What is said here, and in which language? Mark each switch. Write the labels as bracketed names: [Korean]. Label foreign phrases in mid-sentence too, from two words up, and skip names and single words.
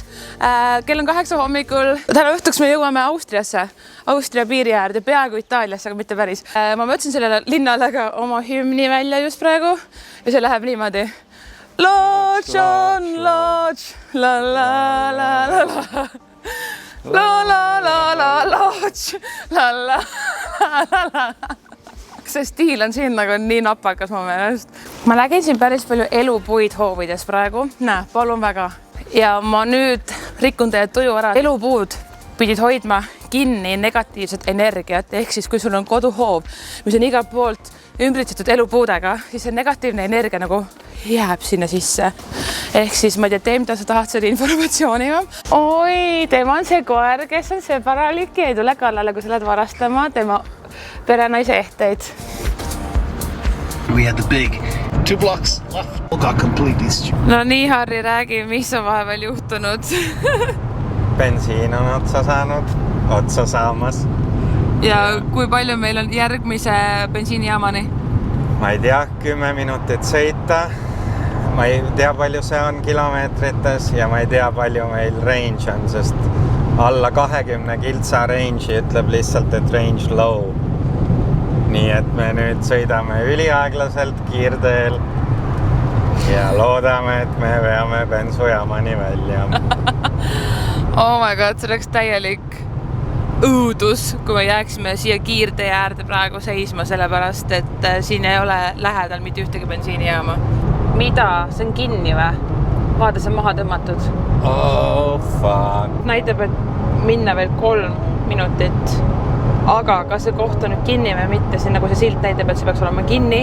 [Estonian] Kell on 8 hommikul. Täna õhtuks me jõuame Austriasse, Austria piiri äärde, peaaegu Itaaliasse, aga mitte päris. Ma mõtlesin sellele linnale ka oma hümni välja just praegu ja see läheb niimoodi. Lodž on lodž, la la la la la. La la la la lodž, la la la la. See stiil on siin nagu nii napakas mu meelest. Ma nägin siin päris palju elupuid hoovides praegu. Näe, palun väga. Ja ma nüüd rikun teie tuju ära. Elupuud pidid hoidma kinni negatiivset energiat. Ehk siis, kui sul on koduhoov, mis on igalt poolt ümbritsetud elupuudega, siis see negatiivne energia nagu jääb sinna sisse. Ehk siis ma ei tea, mida sa tahad selle informatsiooniga. Oi, tema on see koer, kes on see paralik ja ei tule kallale, kui sa lähed varastama tema perenaise ehteid. [English] We had the big 2 blocks left. Got completely stupid. [Estonian] No nii, Harri, räägi, mis on vahepeal juhtunud? Bensiin on otsa saamas. Ja kui palju meil on järgmise bensiinijaamani? Ma ei tea, 10 minutit sõita. Ma ei tea, palju see on kilomeetrites ja ma ei tea, palju meil range on, sest alla 20 kiltsa range'i ütleb lihtsalt, et [English] range low. [Estonian] Nii et me nüüd sõidame üliaeglaselt kiirteel ja loodame, et me veame bensujaamani välja. [English] Oh my god, [Estonian] see oleks täielik õudus, kui me jääksime siia kiirtee äärde praegu seisma, sellepärast, et siin ei ole lähedal mitte ühtegi bensiinijaama. Mida? See on kinni või? Vaada, see on maha tõmmatud. [English] Oh, fuck. [Estonian] Näitab, et minna veel 3 minutit. Aga kas see koht on nüüd kinni või mitte, siin nagu see silt näitab, et see peaks olema kinni.